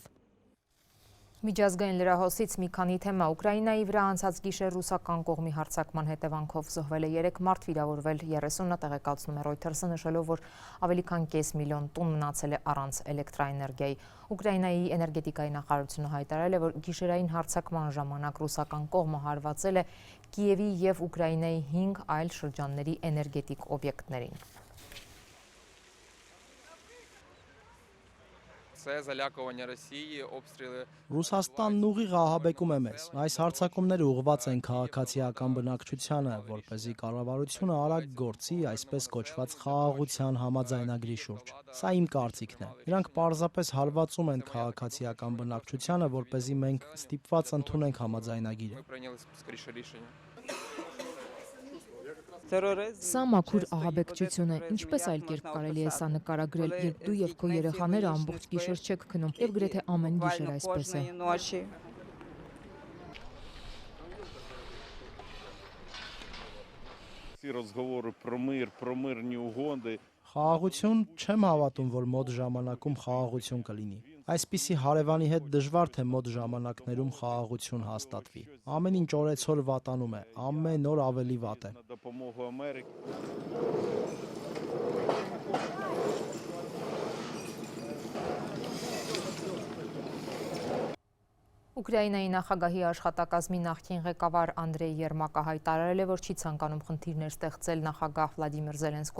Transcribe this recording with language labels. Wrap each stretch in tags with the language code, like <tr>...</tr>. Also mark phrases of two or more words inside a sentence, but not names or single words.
<hy>Միջազգային լրահոսից մի քանի թեմա։ Ուկրաինայի վրա անցած գիշեր ռուսական կողմի հարձակման հետևանքով զոհվել է 3 մարդ, վիրավորվել 30-ը, տեղեկացնում է Reuters-ը, նշելով, որ ավելի քան կես միլիոն տուն մնացել է առանց էլեկտրաէներգիայի։ Ուկրաինայի էներգետիկայի նախարարությունը հայտարարել է, որ գիշերային հարձակման ժամանակ ռուսական կողմը հարվածել է Կիևի եւ Ուկրաինայի 5 այլ շրջանների էներգետիկ օբյեկտներին։</hy> <uk>це залякування Росії, обстріли.</uk> <hy>Ռուսաստանն ուղիղ ահաբեկում է մեզ։ Այս հարձակումները ուղղված են քաղաքացիական բնակչությանը, որպեսզի կառավարությունը արագ գործի այսպես կոչված խաղաղության համաձայնագրի շուրջ։ Սա իմ կարծիքն է։ Նրանք պարզապես հարվածում են քաղաքացիական բնակչությանը, որպեսզի մենք ստիպված ընդունենք համաձայնագիրը։</hy> <uk>Ми прийняли скоріше рішення.</uk> <hy>Սա մաքուր ահաբեկչություն է, ինչպես այլ կերպ կարելի է սա նկարագրել, երբ դու եւ քո երեխաները ամբողջ գիշեր չեք քնում, եւ գրեթե ամեն գիշեր այսպես է։</hy> <uk>Ці розговори про мир, про мирні угоди.</uk> <hy>Խաղաղություն չեմ հավատում, որ մոտ ժամանակում խաղաղություն կլինի։ Այսպիսի հարևանի հետ դժվար թե մոտ ժամանակներում խաղաղություն հաստատվի։ Ամեն ինչ օրեցօր վատանում է, ամեն օր ավելի վատ է։</hy> <uk>На допомогу Америки.</uk> <hy>Ուկրաինայի նախագահի աշխատակազմի նախկին ղեկավար Անդրեյ Երմակը հայտարարել է, որ չի ցանկանում խնդիրներ ստեղծել նախագահ Վլադիմիր Զելենսկու</hy>